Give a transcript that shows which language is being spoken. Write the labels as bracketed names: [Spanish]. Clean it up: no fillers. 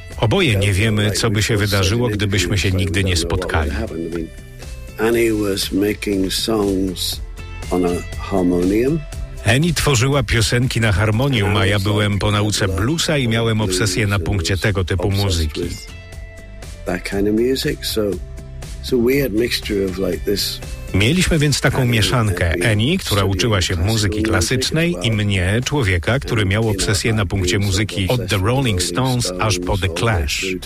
[Polish] Oboje nie wiemy, co by się wydarzyło, gdybyśmy się nigdy nie spotkali. [English] Annie was making songs on a harmonium. [Polish] Annie tworzyła piosenki na harmonium, a ja byłem po nauce bluesa i miałem obsesję na punkcie tego typu muzyki. [English] That kind of music, so it's a weird mixture of like this. [Polish] Mieliśmy więc taką mieszankę Annie, która uczyła się muzyki klasycznej i mnie, człowieka, który miał obsesję na punkcie muzyki od The Rolling Stones aż po The Clash.